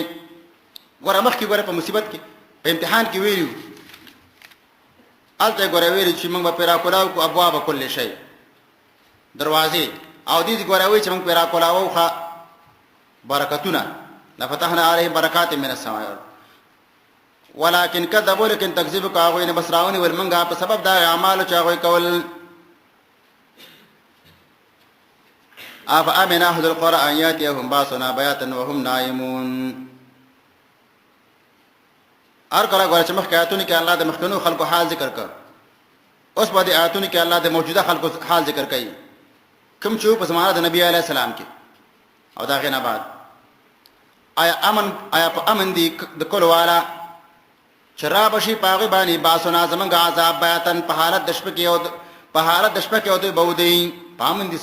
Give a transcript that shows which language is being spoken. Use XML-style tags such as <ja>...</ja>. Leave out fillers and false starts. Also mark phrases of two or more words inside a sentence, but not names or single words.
<ps>ګوره مخکې ګوره په مصیبت کې په امتحان کې ویلي وو، هلته یې ګوره ویلي چې موږ به پرې راکولاو کړو</ps> <ar>ابواب کل شی،</ar> <ps>دروازې، او دې ګوره وایي چې موږ پرې راکولاوو ښه برکتونه،</ps> <ar>لفتحنا علیهم برکات من السماء والارض. ولكن كذبوا،</ar> <ps>لیکن تکذیب وکړه هغوی نه، بس راونیول موږ په سبب د هغې اعمالو چې هغوی کول.</ps> <ar>افامن اهل القرى ان یاتیهم باسنا بیاتا وهم نائمون.</ar> <ps>هر کله ګوره چې مخکې آیاتونو کې الله د مخکینو خلکو حال ذکر کړ، اوس په دې آیاتونو کې الله د موجوده خلکو حال ذکر کوي، کوم چې په زمانه د نبی علیه السلام کې او د هغې نه بعد. آیا په امن دي د کلو والا چې را به شي په هغې باندې باسنا زموږ عذاب بیاتن په حالت د شپه کې او دوی به ودوي په امن دي.</ps>